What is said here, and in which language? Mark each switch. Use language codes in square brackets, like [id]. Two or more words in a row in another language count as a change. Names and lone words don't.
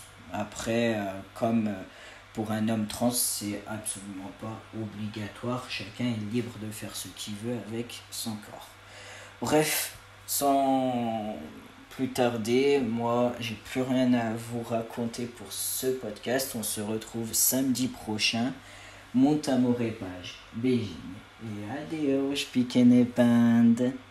[fr] Après, comme pour un homme trans, c'est absolument pas obligatoire. Chacun est libre de faire ce qu'il veut avec son corps. Bref, sans plus tarder, moi, j'ai plus rien à vous raconter pour ce podcast. On se retrouve samedi prochain. [pt] Muito amor e paz. Beijinho. E adeus, pequena panda.